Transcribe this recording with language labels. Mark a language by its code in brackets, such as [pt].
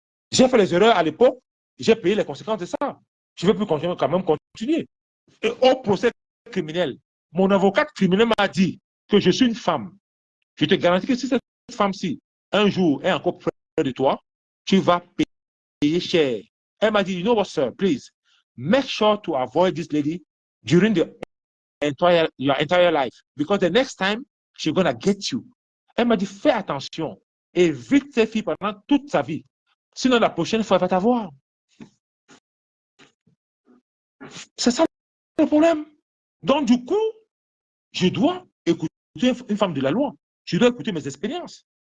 [fr] J'ai fait les erreurs à l'époque, j'ai payé les conséquences de ça. Je ne vais plus quand même continuer. Et au procès criminel, mon avocat criminel m'a dit que je suis une femme. Je te garantis que si cette femme-ci, un jour, est encore près de toi, tu vas payer cher. Elle m'a dit, [en] you know what, sir, please, make sure to avoid this lady during your entire life. Because the next time, she's going to get you. [fr] Elle m'a dit, fais attention. Évite ces filles pendant toute sa vie. Sinon, la prochaine fois, elle va t'avoir. C'est ça le problème. Donc, du coup, je dois écouter une femme de la loi. Je dois écouter mes expériences.